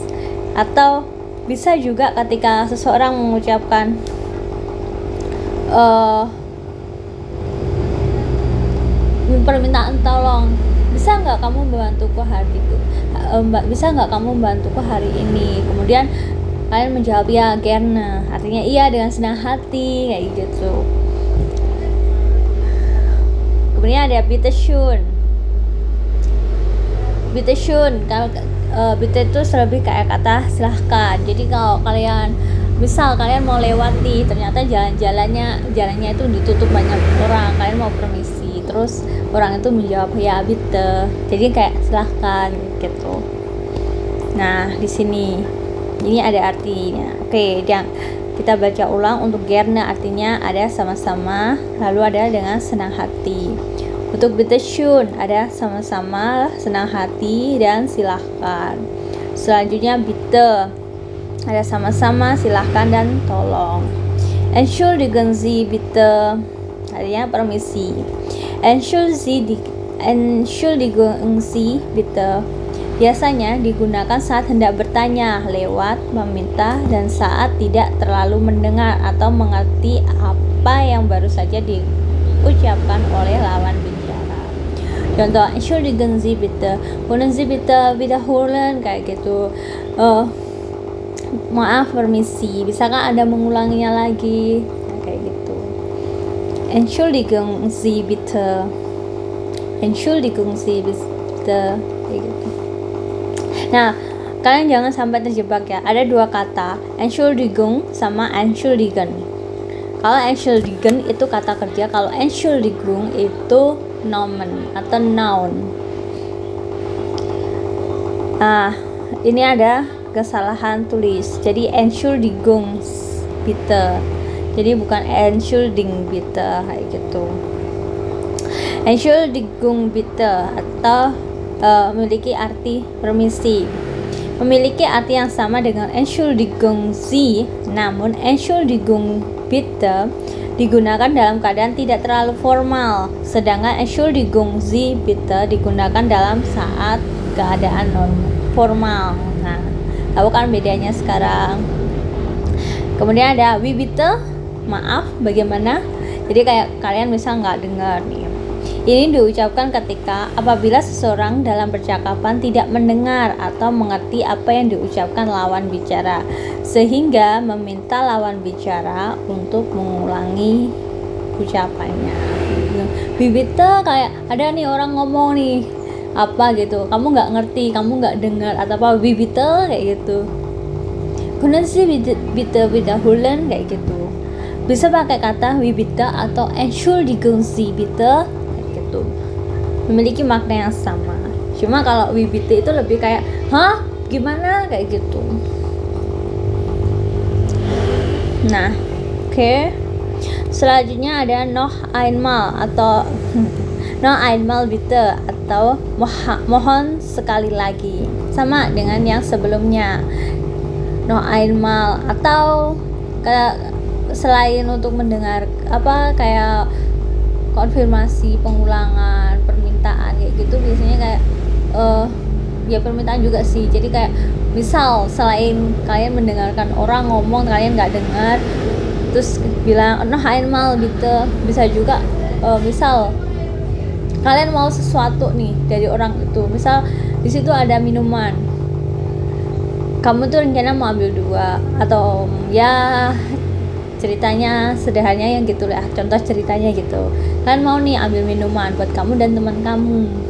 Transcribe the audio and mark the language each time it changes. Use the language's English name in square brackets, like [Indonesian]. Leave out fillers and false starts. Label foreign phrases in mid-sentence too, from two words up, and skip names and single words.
[Indonesian] Atau bisa juga ketika seseorang mengucapkan permintaan tolong, bisa nggak kamu membantuku hari itu, bisa nggak kamu membantuku hari ini. Kemudian kalian menjawab ya gerne, artinya iya dengan senang hati kayak gitu. Kemudian ada [German] bitte schön. Bitte schön, [Indonesian] kalau bitte itu lebih kayak kata silahkan. Jadi kalau kalian misal kalian mau lewati, ternyata jalannya itu ditutup banyak orang, kalian mau permisi, terus orang itu menjawab ya bitte, jadi kayak silahkan gitu. Nah di sini ini ada artinya. Oke, kita baca ulang. Untuk gerne artinya ada sama-sama, lalu ada dengan senang hati. Untuk [German] bitte schön [Indonesian] ada sama-sama, senang hati, dan silahkan. Selanjutnya bitte ada sama-sama, silahkan, dan tolong. [German] Entschuldigen Sie bitte [Indonesian] artinya permisi. [German] Entschuldigen Sie bitte [Indonesian] biasanya digunakan saat hendak bertanya, lewat, meminta, dan saat tidak terlalu mendengar atau mengerti apa yang baru saja diucapkan oleh lawan bicara. Contoh, [German] Entschuldigen Sie bitte, können Sie bitte wiederholen, [Indonesian] kayak gitu. Maaf, permisi, bisakah Anda mengulanginya lagi? Nah, kayak gitu. [German] Entschuldigen Sie bitte, Entschuldigen Sie bitte, [Indonesian] kayak gitu. Nah, kalian jangan sampai terjebak ya. Ada dua kata, Entschuldigung sama Entschuldigen. Kalau entschuldigen itu kata kerja, kalau Entschuldigung itu nomen atau noun. Nah, ini ada kesalahan tulis. [German] Jadi Entschuldigung bitte. [Indonesian] Jadi bukan [German] Entschuldigung bitte [Indonesian] kayak gitu. [German] Entschuldigung bitte [Indonesian] atau memiliki arti permisi. Memiliki arti yang sama dengan [German] Entschuldigung Sie, [Indonesian] namun [German] Entschuldigung bitte [Indonesian] digunakan dalam keadaan tidak terlalu formal, sedangkan [German] Entschuldigung Sie bitte [Indonesian] digunakan dalam saat keadaan formal. Nah, tahu kan bedanya sekarang. Kemudian ada [German] wie bitte, [Indonesian] maaf, bagaimana. Jadi kayak kalian misal nggak dengar nih. Ini diucapkan ketika apabila seseorang dalam percakapan tidak mendengar atau mengerti apa yang diucapkan lawan bicara, sehingga meminta lawan bicara untuk mengulangi ucapannya. Bibitnya kayak ada nih orang ngomong nih apa gitu, kamu nggak ngerti, kamu nggak dengar atau apa, bibitnya kayak gitu. [German] Können Sie bitte wiederholen [Indonesian] kayak gitu. Bisa pakai kata [German] wie bitte [Indonesian] atau [German] Entschuldigung Sie bitte. [Indonesian] Memiliki makna yang sama. Cuma kalau [German] wie bitte [Indonesian] itu lebih kayak hah gimana kayak gitu. Nah, oke. Selanjutnya ada [German] noch einmal [Indonesian] atau [German] noch einmal bitte [Indonesian] atau mohon sekali lagi. Sama dengan yang sebelumnya. [German] Noch einmal [Indonesian] atau selain untuk mendengar apa kayak konfirmasi, pengulangan, permintaan kayak gitu, biasanya kayak ya permintaan juga sih. Jadi kayak misal selain kalian mendengarkan orang ngomong kalian nggak dengar terus bilang [German] noh einmal [Indonesian] gitu, bisa juga misal kalian mau sesuatu nih dari orang itu, misal di situ ada minuman, kamu tuh rencana mau ambil 2 atau ya ceritanya sederhananya yang gitu lah, contoh ceritanya gitu, kalian mau nih ambil minuman buat kamu dan teman kamu.